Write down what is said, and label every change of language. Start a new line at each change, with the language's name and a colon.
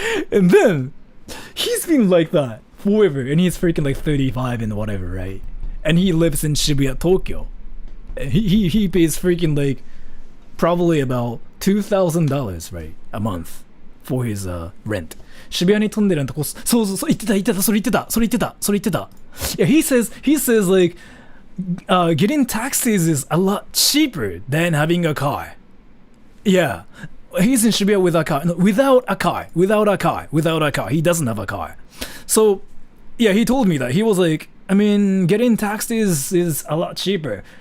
English: And then he's been like that forever, and he's freaking like 35 and whatever, right? And he lives in Shibuya, Tokyo. And he pays freaking like probably about $2,000 right a month for his rent.
Japanese: 渋谷に住んでるとこ、そうそうそう、言ってた、それ言ってた。
English: Yeah, he says like getting taxis is a lot cheaper than having a car. Yeah, he's in Shibuya with a car. No, without a car. He doesn't have a car. So, yeah, he told me that. He was like, I mean, getting taxis is a lot cheaper.